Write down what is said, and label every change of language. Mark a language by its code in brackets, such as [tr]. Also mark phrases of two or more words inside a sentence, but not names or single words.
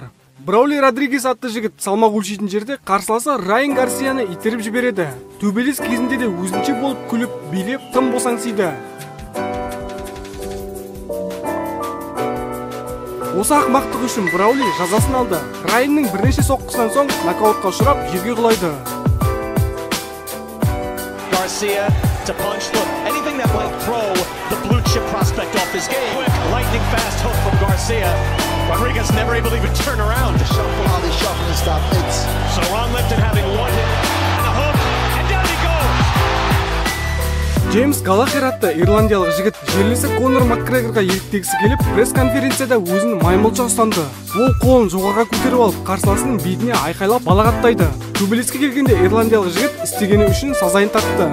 [kk] Браули Родригес атты жігіт салмақ өлшейтін жерде қарсыласы Райан Гарсияны итеріп жібереді. Төбелес кезінде де өзінше болып күліп, билеп, тым босаңсиды. Осы ақмақтық үшін Браули жазасын алды. Райанның бірнеше соққысынан соң нокаутқа ұшырап, жерге құлайды. [en] Garcia to punch. Look, anything that might throw the blue chip prospect off his game. Quick, lightning fast hook from Garcia. Rodriguez never able to even turn around to shuffle all these shuffling stuff. So Ron Lipton having one hit and a hook, and down he goes. [kk] Джеймс Галлахер атты ирландиялық жігіт жерлесі Конор Макгрегорға еліктегісі келіп, пресс-конференцияда өзін маймылша ұстанды. Ол қолын жоғарыға көтеріп алып, қарсыласының бетіне айқайлап балағаттайды. Төбелеске келгенде ирландиялық жігіт істегені үшін сазайын тартты.